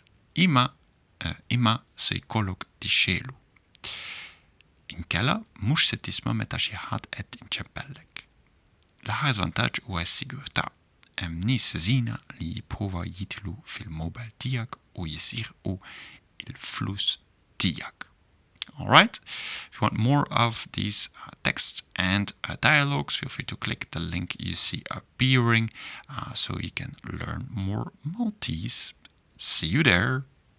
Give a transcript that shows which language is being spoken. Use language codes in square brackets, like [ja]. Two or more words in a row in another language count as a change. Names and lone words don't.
[mt] Imma se jkollok tixxielu. Inkella mhux se tisma' meta xi ħadd qed inċeppellek. L-aħħar żvantaġġ huwa s-sigurtà. Hemm nies żina li jippruvaw jidħlu fil-mobile tiegħek u jisirqu il-flus tiegħek. [en] All right? If you want more of these texts and dialogues, feel free to click the link you see appearing so you can learn more Maltese. See you there.